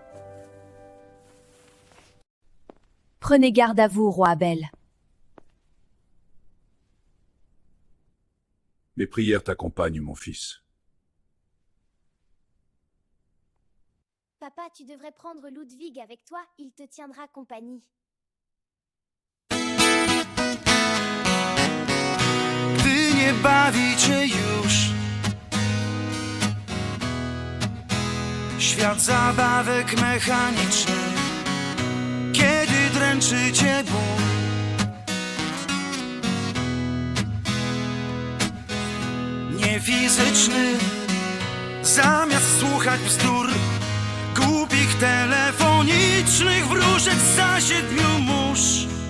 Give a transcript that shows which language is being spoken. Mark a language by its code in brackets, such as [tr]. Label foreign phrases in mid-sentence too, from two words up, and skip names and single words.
[fr] Prenez garde à vous, roi Abel. Mes prières t'accompagnent, mon fils. Papa, tu devrais prendre Ludwig avec toi, il te tiendra compagnie. [pl] Gdy nie bawi cię już świat zabawek mechanicznych, kiedy dręczy cię ból, niefizyczny, zamiast słuchać bzdur głupich telefonicznych wróżek za 7 mórz.